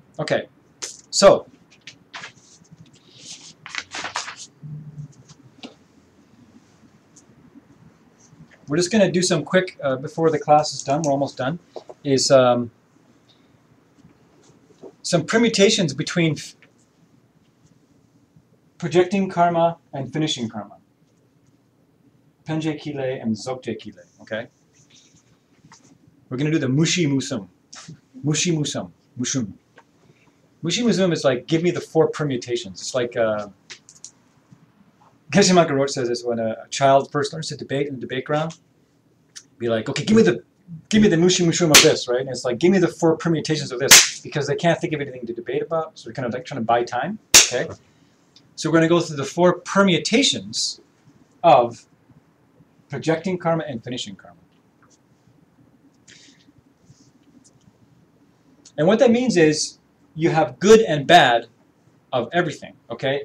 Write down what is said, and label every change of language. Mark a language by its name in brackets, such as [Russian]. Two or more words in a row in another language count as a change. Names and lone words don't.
[English] Okay, so we're just going to do some quick, before the class is done, we're almost done, is some permutations between projecting karma and finishing karma. [Tibetan] Penje kile and zokje kile, okay? [English] We're going to do the [Tibetan] mushi musum. Mushi musum. Mushum. Mushi musum [English] is like, give me the 4 permutations. It's like, Geshe Makarot says this when a child first learns to debate in the debate ground. Be like, okay, give me the [Tibetan] mushi mushum [English] of this, right? And it's like, give me the 4 permutations of this, because they can't think of anything to debate about, so they're kind of like trying to buy time, okay? So we're going to go through the 4 permutations of projecting karma and finishing karma. And what that means is you have good and bad of everything, okay?